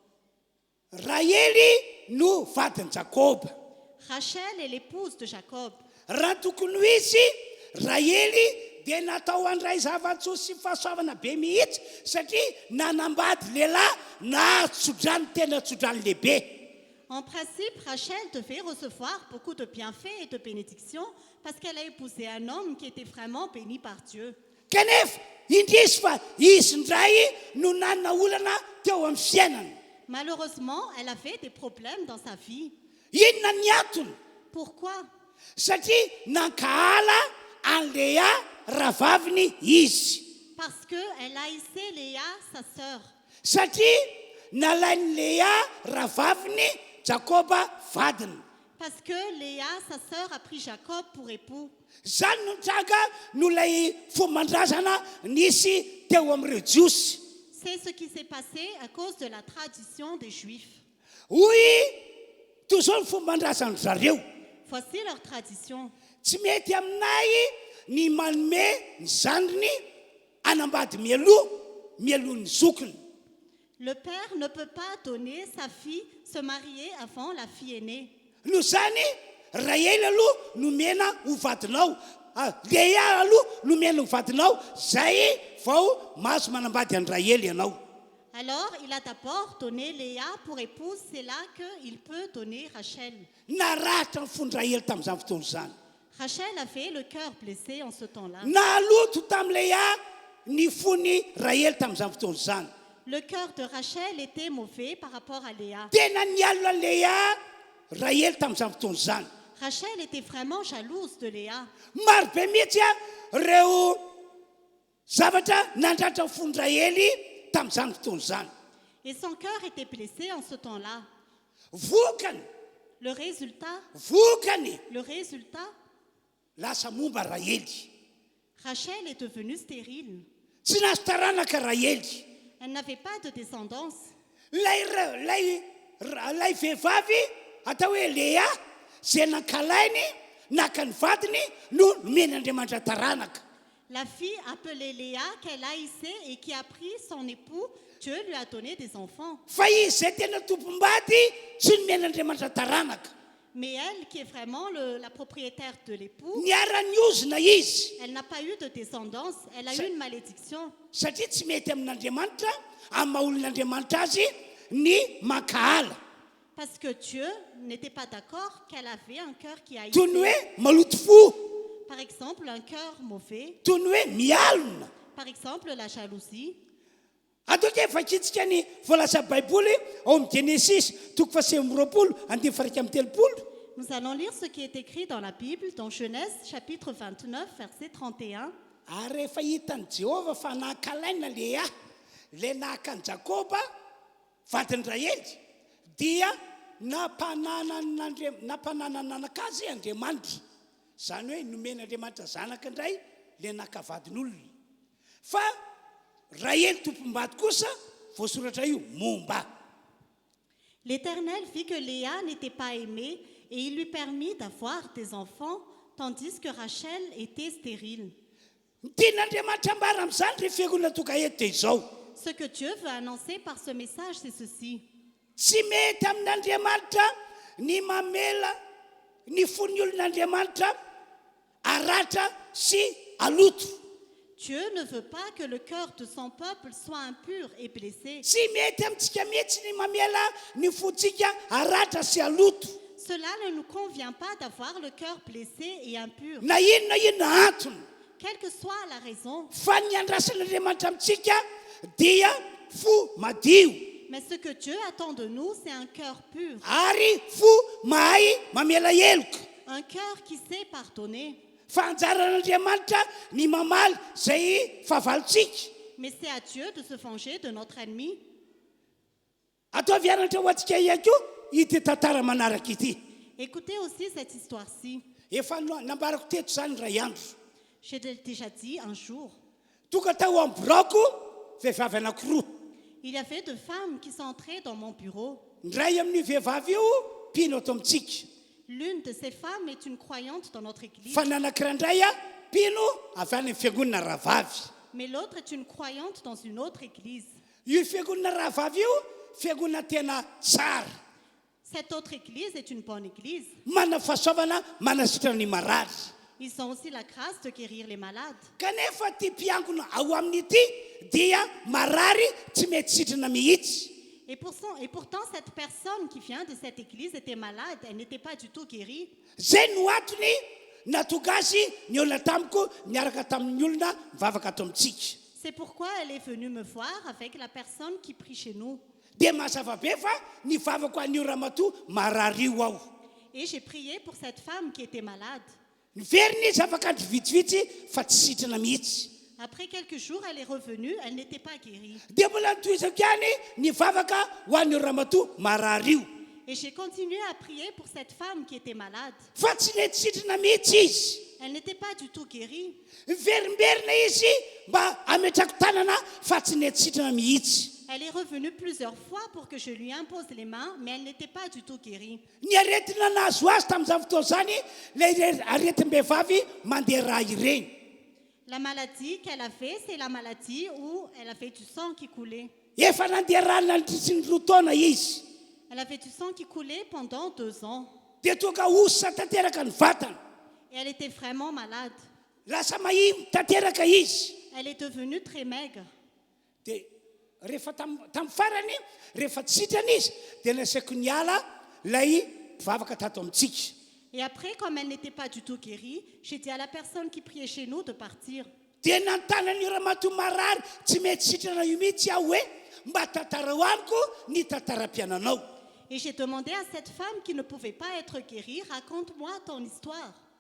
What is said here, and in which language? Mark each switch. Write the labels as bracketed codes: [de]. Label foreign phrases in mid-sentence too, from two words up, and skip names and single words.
[mg] Rahely no vadiny Jakob. [fr] Rachel est l'épouse de Jacob. [mg] Raha tokony ho izy Rahely dia natao andray zava-tsoa sy fahasoavana be mihitsy satria nanambady lehilahy na tsodrany tena tsodrany lehibe. [fr] En principe, Rachel devait recevoir beaucoup de bienfaits et de bénédictions parce qu'elle a épousé un homme qui était vraiment béni par Dieu. [mg] Kanefa indrisy fa izy ndray no nanana olana teo amin'ny fiainany. [fr] Malheureusement, elle avait des problèmes dans sa vie. [mg] Inona ny antony? [fr] Pourquoi? [mg] Satria nankahala an Léa rahavaviny izy. [fr] Parce qu'elle haïssait Léa, sa sœur. [mg] Satria nalainy Léa rahavaviny Jakoba vadiny. [fr] Parce que Léa, sa sœur, a pris Jacob pour époux. [mg] Zany no tranga no lay fomban-drazana nisy teo amin'ireo jiosy. [fr] C'est ce qui s'est passé à cause de la tradition des Juifs. [mg] Hoy toy izao ny fomban-drazana zareo. [fr] Voici leur tradition. [mg] Tsy mety aminay ny manome ny zandriny anambady mialoha ny zokiny. [fr] Le père ne peut pas donner sa fille se marier avant la fille aînée. [mg] No zany Rahely aloha nomena ho vadinao, Léa aloha nomena ho vadinao, zay vao mahazo manambady an'i Rahely ianao. [fr] Alors, il a d'abord donné Léa pour épouse, c'est là qu'il peut donner Rachel. [mg] Naratra ny fon'ny Rahely tamin'izany fotoana izany. [fr] Rachel avait le cœur blessé en ce temps-là. [mg] Naloto tamin'ny Léa ny fony Rahely tamin'izany fotoana izany. [fr] Le cœur de Rachel était mauvais par rapport à Léa. [mg] Tena nialina Léa Rahely tamin'izany fotoana izany. [fr] Rachel était vraiment jalouse de Léa. [mg] Maro be mihitsy ireo zavatra nandratra ny fony Rahely tamin'izany fotoana izany. [fr] Et son cœur était blessé en ce temps-là. [mg] vokany [fr] Le résultat, [mg] vokany lasa momba Rahely. [fr] Rachel est devenue stérile. [mg] Tsy nahazo taranaka Rahely. [fr] Elle n'avait pas de descendance. [mg] lay vehivavy atao hoe Léa zay nankalainy naka ny vadiny no nomeny Andriamanitra taranaka. [fr] La fille appelée Léa, qu'elle haïssait et qui a pris son époux, Dieu lui a donné des enfants. [mg] Fa izy zay tena tompom-bady tsy nomeny Andriamanitra taranaka. [fr] Mais elle, qui est vraiment la propriétaire de l'époux, [mg] Niara-niozina izy [fr] elle n'a pas eu de descendance, elle a eu une malédiction. [mg] satria tsy mety amin'Andriamanitra amin'ny maha-olon'Andriamanitra azy ny makahala. [fr] Parce que Dieu n'était pas d'accord qu'elle avait un cœur qui [mg] Toy ny [fr] haïssait. [mg] hoe maloto fo, [fr] Par exemple, un cœur mauvais. [mg] toy ny hoe mialona. [fr] Par exemple, la jalousie. [mg] Atao ke fakitsika ny voalaza baiboly ao amin'ny Genesis 3:20. [fr] Nous allons lire ce qui est écrit dans la Bible, dans Genèse, chapitre 29, verset 31. [mg] Ary rehefa hitan'i Jéhovah fa nankalaina Léa, le nahaka ny Jakoba, vadiny Rahely, dia nampananan'anakazy Andriamanitra. Zany hoe nomeny Andriamanitra zanaka indray le nahaka vadin'olona. Fa Rahely tompom-bady kosa voasoratra io momba. [fr] L'Éternel vit que Léa n'était pas aimée et il lui permit d'avoir des enfants, tandis que Rachel était stérile. [mg] Tian'Andriamanitra ambara amin'izany rehefa fiangonana toka eto dia izao. [fr] Ce que Dieu veut annoncer par ce message, c'est ceci. [mg] Tsy mety amin'Andriamanitra ny mamela ny fon'ny olon'Andriamanitra aratra sy aloto. [fr] Dieu ne veut pas que le cœur de son peuple soit impur et blessé. [mg] Tsy mety amintsika mihitsy ny mamela ny fontsika aratra sy aloto. [fr] Cela ne nous convient pas d'avoir le cœur blessé et impur. [mg] Na inona antony [fr] Quelle que soit la raison, [mg] fa ny andrasan'Andriamanitra amintsika dia fo madio [fr] mais ce que Dieu attend de nous, c'est un cœur pur, [mg] ary fo mahay mamela heloka. [fr] un cœur qui sait pardonner. [mg] Fa anjaran'Andriamanitra ny mamaly zay fahavalontsika. [fr] Mais c'est à Dieu de se venger de notre ennemi. [mg] Atao avianatra ho antsika ihany koa ity tantara manaraka ity. [fr] Écoutez aussi cette histoire-ci. [mg] Efa nambarako teto zany ray andro. [fr] J'ai déjà dit un jour, [mg] Tonga tao amin'ny borako vehivavy anankiroa. [fr] il y avait deux femmes qui sont entrées dans mon bureau. [mg] Ny ray amin'ny vehivavy io mpino ato amintsika. [fr] L'une de ces femmes est une croyante dans notre église, [mg] Fa nanankiray mpino avy any amin'ny fiangonana rahavavy. [fr] mais l'autre est une croyante dans une autre église. [mg] Io fiangonana rahavavy io fiangonana tena tsara. [fr] Cette autre église est une bonne église. [mg] Mana fahasoavana manasitrana ny marary. [fr] Ils ont aussi la grâce de guérir les malades. [mg] Kanefa ty mpiangona ao amin'ity dia marary tsy mety sitrana mihitsy. [fr] Et pourtant, cette personne qui vient de cette église était malade, elle n'était pas du tout guérie. [mg] Zay no antony natonga azy ny olona tamiko niaraka tamin'ny olona mivavaka ato amintsika. [fr] C'est pourquoi elle est venue me voir avec la personne qui prie chez nous. [mg] Dia mazava be fa nivavako an'io ramatoa marary io aho. [fr] Et j'ai prié pour cette femme qui était malade. [mg] Niveriny izy afaka vitsivitsy fa tsy sitrana mihitsy. [fr] Après quelques jours, elle est revenue, elle n'était pas guérie. [mg] Dia mbola nitoizako ihany nivavaka ho an'io ramatoa marary io. [fr] Et j'ai continué à prier pour cette femme qui était malade. [mg] Fa tsy nety sitrana mihitsy izy. [fr] Elle n'était pas du tout guérie. [mg] Verimberina izy mba ametrako tanana fa tsy nety sitrana mihitsy. [fr] Elle est revenue plusieurs fois pour que je lui impose les mains, mais elle n'était pas du tout guérie. [mg] Ny aretina nahazo azy tamin'izany fotoana zany le aretim-behivavy mandeha raha ireny. [fr] La maladie qu'elle a fait, c'est la maladie où elle avait du sang qui coulait. [mg] Efa nandeha raha nandritsy ny roa taona izy. [fr] Elle avait du sang qui coulait pendant 2 ans. [mg] Dia tonga ositra tanteraka ny vatana. [fr] Et elle était vraiment malade. [mg] Lasa mahimy tanteraka izy. [fr] Elle est devenue très maigre. [mg] Dia rehefa tamin'ny farany rehefa tsy sitrana izy dia nasaiko niala lay mpivavaka tato amintsika. [fr] Et après, comme elle n'était pas du tout guérie, j'ai dit à la personne qui priait chez nous de partir. [mg] Dia nantanan'io ramatoa marary tsy mety sitrana io mihitsy aho hoe mba tantara ho amiko ny tantaram-piainanao. [fr] Et j'ai demandé à cette femme qui ne pouvait pas être guérie, raconte-moi ton histoire.